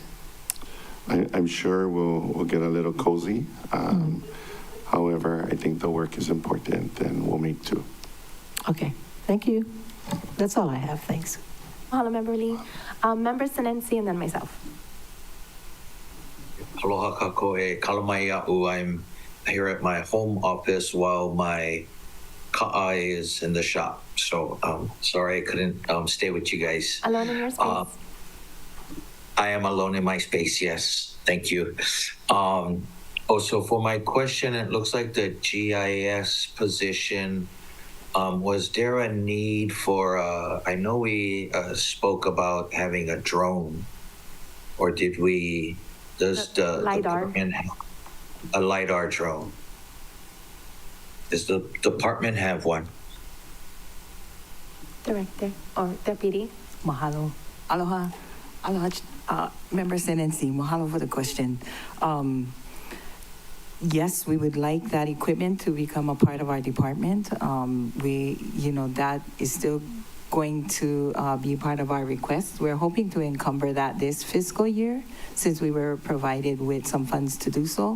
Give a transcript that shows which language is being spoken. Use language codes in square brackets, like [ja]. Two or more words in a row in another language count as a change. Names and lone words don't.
[en] I'm sure we'll get a little cozy. However, I think the work is important, and we'll make do. Okay, thank you. That's all I have, thanks. Mahalo, Member Lee. Member Sinensi, and then myself. [haw] Aloha kako e kalamai a'u. [en] I'm here at my home office while my Ka'a is in the shop. So sorry I couldn't stay with you guys. Alone in your space. I am alone in my space, yes. Thank you. Also, for my question, it looks like the GIS position, was there a need for, I know we spoke about having a drone, or does the LiDAR. department have a LiDAR drone? Does the department have one? Director or Deputy. Mahalo. Aloha. Aloha, Member Senensi. Mahalo for the question. Yes, we would like that equipment to become a part of our department. That is still going to be part of our request. We're hoping to encumber that this fiscal year since we were provided with some funds to do so.